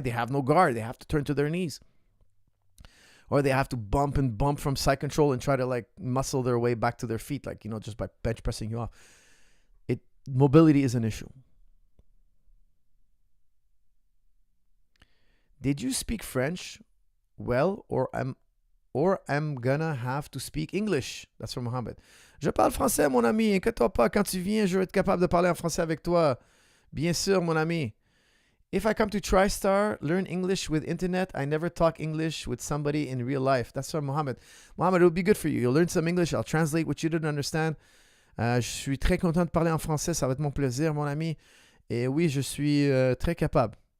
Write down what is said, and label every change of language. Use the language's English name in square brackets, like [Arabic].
[English] They have no guard. They have to turn to their knees. Or they have to bump from side control and try to like muscle their way back to their feet, like, you know, just by bench pressing you off. Mobility is an issue. Did you speak French well, or I'm gonna have to speak English? That's from Mohammed. [French] Je parle français, mon ami. Inquiète-toi pas. Quand tu viens, je vais être capable de parler en français avec toi. Bien sûr, mon ami. [English] If I come to TriStar, learn English with internet. I never talk English with somebody in real life. That's from Mohammed. Mohammed, it will be good for you. You'll learn some English. I'll translate what you didn't understand. [French] Je suis très content de parler en français. Ça va être mon plaisir, mon ami. Et oui, je suis très capable.